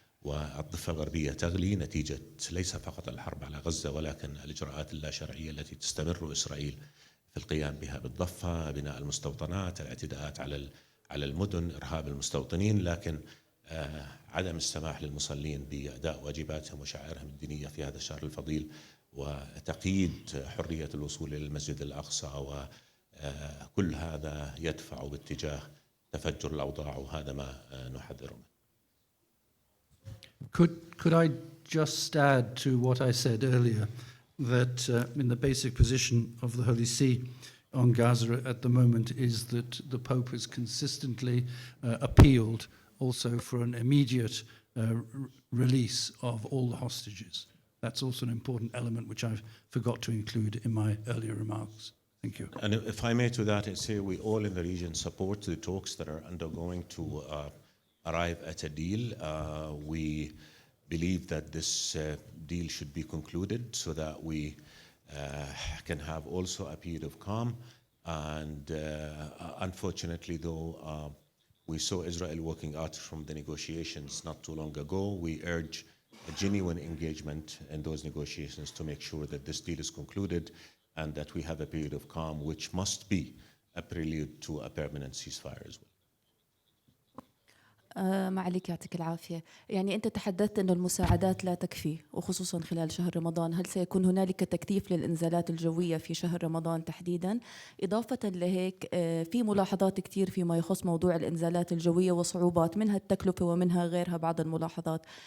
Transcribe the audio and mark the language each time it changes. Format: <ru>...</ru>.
<ar>والضفة الغربية تغلي نتيجة ليس فقط الحرب على غزة، ولكن الإجراءات اللاشرعية التي تستمر إسرائيل في القيام بها بالضفة، بناء المستوطنات، الاعتداءات على المدن، إرهاب المستوطنين، لكن عدم السماح للمصلين بأداء واجباتهم وشعائرهم الدينية في هذا الشهر الفضيل، وتقييد حرية الوصول إلى المسجد الأقصى، وكل هذا يدفع باتجاه تفجر الأوضاع، وهذا ما نحذر منه.</ar> <en>Could I just add to what I said earlier, that in the basic position of the Holy See on Gaza at the moment is that the Pope has consistently appealed also for an immediate release of all the hostages. That's also an important element which I forgot to include in my earlier remarks. Thank you. And if I may to that, I say we all in the region support the talks that are undergoing to arrive at a deal. We believe that this deal should be concluded so that we can have also a period of calm. And unfortunately, though, we saw Israel walking out from the negotiations not too long ago. We urge a genuine engagement in those negotiations to make sure that this deal is concluded and that we have a period of calm, which must be a prelude to a permanent ceasefire as well.</en> <ar>معاليك يعطيك العافية. يعني أنت تحدثت أن المساعدات لا تكفي وخصوصا خلال شهر رمضان. هل سيكون هنالك تكثيف للإنزالات الجوية في شهر رمضان تحديدا؟ إضافة لهيك في ملاحظات كتير فيما يخص موضوع الإنزالات الجوية وصعوبات منها التكلفة ومنها غيرها بعض الملاحظات.</ar>